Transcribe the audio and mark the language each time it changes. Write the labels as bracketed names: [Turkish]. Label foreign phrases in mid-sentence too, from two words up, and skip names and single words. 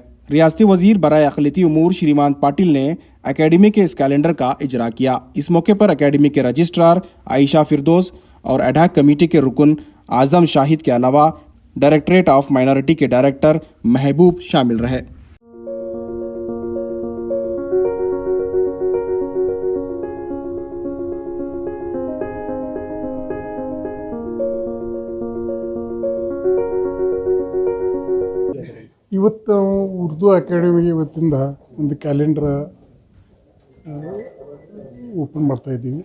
[Urdu] ریاستی وزیر برائے اقلیتی امور شریمان پاٹل نے اکیڈمی کے اس کیلنڈر کا اجرا کیا. اس موقع پر اکیڈمی کے رجسٹرار عائشہ فردوس اور [English] ad hoc committee [Urdu] کے رکن اعظم شاہد کے علاوہ [English] Directorate of Minority [Urdu] کے ڈائریکٹر محبوب شامل رہے. [Kannada] ಇವತ್ತು ಉರ್ದು ಅಕಾಡೆಮಿಗೆ ಇವತ್ತಿಂದ ಒಂದು ಕ್ಯಾಲೆಂಡರ್ ಓಪನ್ ಮಾಡ್ತಾ ಇದ್ದೀವಿ.